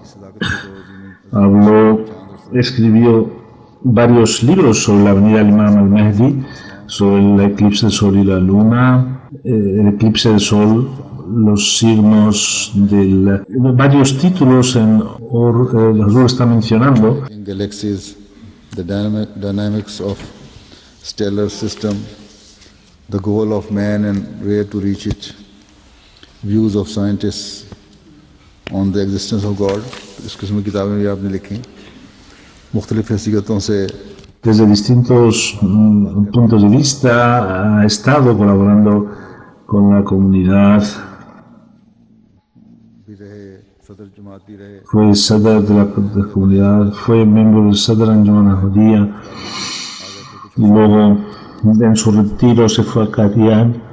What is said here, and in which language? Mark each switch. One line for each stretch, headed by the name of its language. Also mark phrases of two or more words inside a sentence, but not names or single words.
Spanish: escribió varios libros sobre la venida del Imam al-Mahdi, sobre el eclipse del sol y la luna, el eclipse del sol, los signos varios títulos los está mencionando.
English: Galaxies, the dynamics of stellar system, the goal of man and where to reach it, views of scientists on the existence of God.
Urdu: اس قسم کی کتابیں بھی آپ نے لکھی مختلف حیثیتوں سے.
Spanish: Desde distintos puntos de vista ha estado colaborando con la comunidad. Fue Sadr de la comunidad, fue miembro del Sadr Anjuman Ahmadiyya y luego en su retiro se fue a Qadian.